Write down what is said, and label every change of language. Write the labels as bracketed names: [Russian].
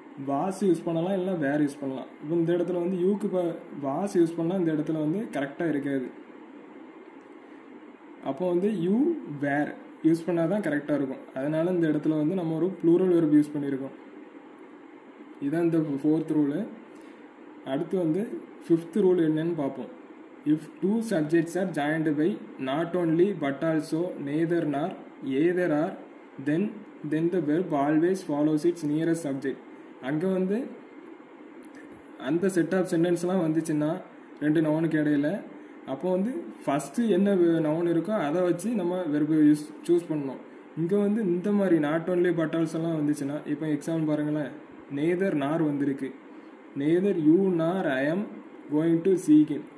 [Tamil] Was use பண்ணலாம், இல்லைனா வேர் use பண்ணலாம். இப்போ இந்த இடத்துல வந்து யூக்கு இப்போ வாஸ் யூஸ் பண்ணால் இந்த இடத்துல வந்து கரெக்டாக இருக்காது. அப்போ வந்து யூ வேர் யூஸ் பண்ணால் தான் கரெக்டாக இருக்கும். அதனால இந்த இடத்துல வந்து நம்ம ஒரு ப்ளூரல் வெர்ப் யூஸ் பண்ணியிருக்கோம். இதுதான் இந்த 4th ரூலு. அடுத்து வந்து 5th ரூல் என்னன்னு பார்ப்போம். [English] If 2 subjects are joined by not only but also neither nor either are then the verb always follows its nearest subject. [Tamil] அங்கே வந்து அந்த செட் ஆஃப் சென்டென்ஸ்லாம் வந்துச்சுன்னா 2 நவுனுக்கு இடையில, அப்போ வந்து ஃபஸ்ட்டு என்ன நவுன் இருக்கோ அதை வச்சு நம்ம வெர்பு சூஸ் பண்ணணும். இங்கே வந்து இந்த மாதிரி நாட் ஒன்லி பட் ஆல்சோ எல்லாம் வந்துச்சுன்னா, இப்போ எக்ஸாம்பிள் பாருங்களேன், நெய்தர் நார் வந்திருக்கு, [English] Neither you nor I am going to seek him.